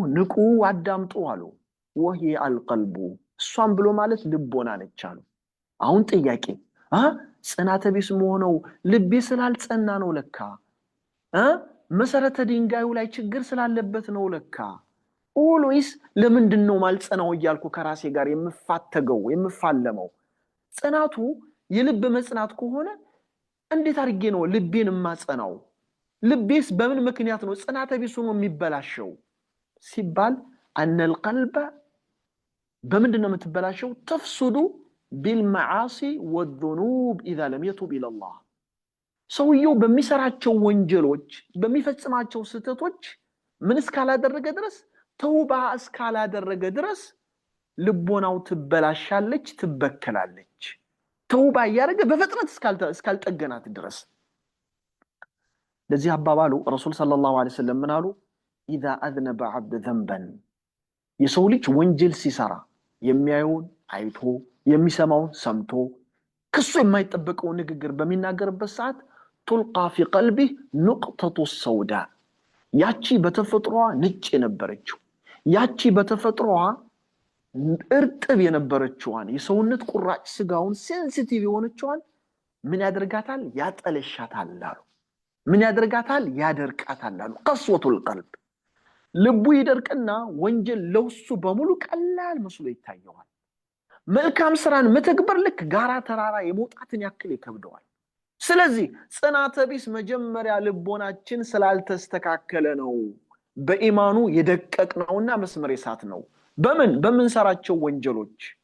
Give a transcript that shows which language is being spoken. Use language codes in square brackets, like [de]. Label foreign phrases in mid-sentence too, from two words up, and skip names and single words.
[am] ንቁ አዳምጡ አሉ። [ar] وهي القلب፣ [am] እሷም ብሎ ማለት ልቦና ነች አሉ። አሁን ጥያቄ ጽናተ ቢስ መሆነው ልቤ ስላልጸና ነው ለካ፣ መሰረተ ድንጋዩ ላይ ችግር ስላለበት ነው ለካ፣ ኦልዌይስ ለምንድን ነው ማልጸናው እያልኩ ከራሴ ጋር የምፋተገው የምፋለመው? ጽናቱ የልብ መጽናት ከሆነ እንዴት አድርጌ ነው ልቤን ማጸናው? ልቤስ በምን ምክንያት ነው ጽናተ ቢስ ሆኖ የሚበላሸው ሲባል [ar] أن القلب [am] በምንድን ነው የምትበላሸው? [ar] تفسد بالمعاصي والذنوب إذا لم يتوب إلى الله። [am] ሰውየው በሚሰራቸው ወንጀሎች በሚፈጽማቸው ስህተቶች ምን እስካላደረገ ድረስ ተውባ እስካላደረገ ድረስ ልቦናው ትበላሻለች፣ ትበከላለች። ተውባ ያደረገ በፍጥነት እስካልጠገናት ድረስ። ለዚህ አባባሉ [ar] رسول صلى الله عليه وسلم [am] ምን አሉ? [ar] إذا أذنب عبد ذنبا [am] የሰው ልጅ ወንጀል ሲሰራ የሚያየውን አይቶ የሚሰማውን ሰምቶ ከሱ የማይጠበቀው ንግግር በሚናገርበት ሰዓት [ar] تلقى في قلبه نقطة السوداء [am] ያቺ በተፈጥሮዋ ነጭ የነበረችው ያቺ በተፈጥሮዋ እርጥብ የነበረችዋን የሰውነት ቁራጭ ስጋውን ሴንሲቲቭ የሆነችዋን ምን ያደርጋታል? ያጠለሻታል አሉ። ምን ያደርጋታል? ያደርቃታል አሉ። [ar] قسوة القلب፣ [am] ልቡ ይደርቅና ወንጀል ለውሱ በሙሉ ቀላል መስሎ ይታየዋል። መልካም ስራን መተግበር ልክ ጋራ ተራራ የመውጣትን ያክል ይከብደዋል። ስለዚህ ጽናተ ቢስ መጀመሪያ ልቦናችን ስላልተስተካከለ ነው፣ በኢማኑ የደቀቅነውና መስመር የሳት ነው። በምንሰራቸው ወንጀሎች